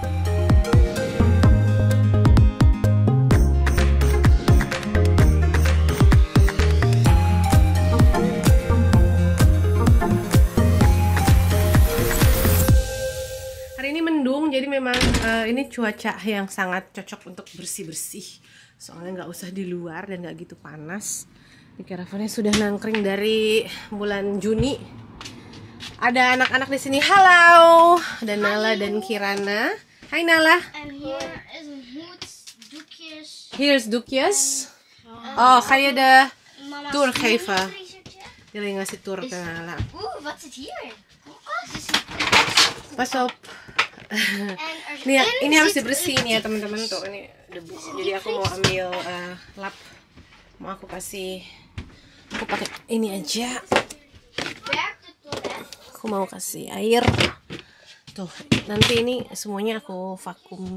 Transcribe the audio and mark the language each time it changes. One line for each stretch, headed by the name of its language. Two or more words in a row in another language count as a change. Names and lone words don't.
Indonesian: Hari ini mendung, jadi memang ini cuaca yang sangat cocok untuk bersih-bersih. Soalnya nggak usah di luar dan nggak gitu panas. Di caravannya sudah nangkring dari bulan Juni. Ada anak-anak di sini. Halo, ada Nala dan Kirana. Hai Nala.
English: And here is Dukies. Here's Dukies. Oh,
Indonesian: kayak ada Mama tour Kaifa. research. Dia lagi ngasih tour ke Nala.
Dutch: Wat zit hier? Pas op.
Indonesian: Nih, ini harus dibersihin ya teman-teman, tuh ini debu. Jadi aku mau ambil lap. Mau aku pakai ini aja. Aku mau kasih air. Tuh, nanti ini semuanya aku vakum.